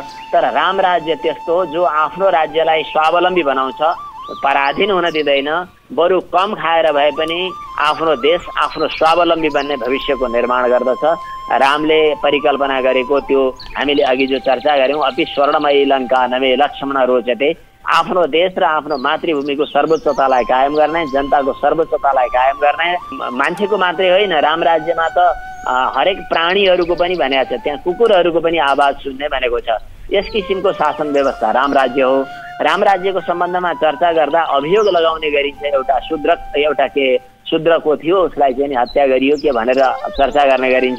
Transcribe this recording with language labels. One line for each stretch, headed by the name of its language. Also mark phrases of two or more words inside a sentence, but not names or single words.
Nepali: तर राम राज्य त्यस्तो हो जो आफ्नो राज्यलाई स्वावलम्बी बनाउँछ, पराधीन हुन दिँदैन, बरु कम खाएर भए पनि आफ्नो देश आफ्नो स्वावलम्बी बन्ने भविष्यको निर्माण गर्दछ। रामले परिकल्पना गरेको त्यो हामीले अघि जो चर्चा गऱ्यौँ,
Sanskrit: अपि स्वर्णमयी लङ्का नमे लक्ष्मण रोचते,
Nepali: आफ्नो देश र आफ्नो मातृभूमिको सर्वोच्चतालाई कायम गर्ने, जनताको सर्वोच्चतालाई कायम गर्ने, मान्छेको मात्रै होइन, राम राज्यमा त हरेक प्राणीहरूको पनि भनेको छ, त्यहाँ कुकुरहरूको पनि आवाज सुन्ने भनेको छ। यस किसिमको शासन व्यवस्था राम राज्य हो। राम राज्यको सम्बन्धमा चर्चा गर्दा अभियोग लगाउने गरिन्छ, एउटा शूद्रको थियो, उसलाई चाहिँ हत्या गरियो के भनेर चर्चा गर्ने गरिन्छ।